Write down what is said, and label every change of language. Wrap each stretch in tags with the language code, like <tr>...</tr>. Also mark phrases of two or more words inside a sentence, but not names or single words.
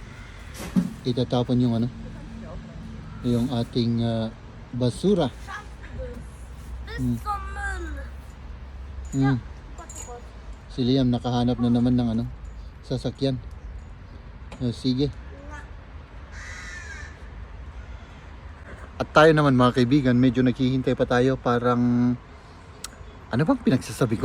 <tl>Itatapon yung ano, yung ating basura.</tl> <de>Bis zum Müll. Mm.</de> <tl>Si Liam nakahanap na naman ng ano, sasakyan. Sige. At tayo naman mga kaibigan, medyo naghihintay pa tayo, parang ano bang pinagsasabi ko?</tl>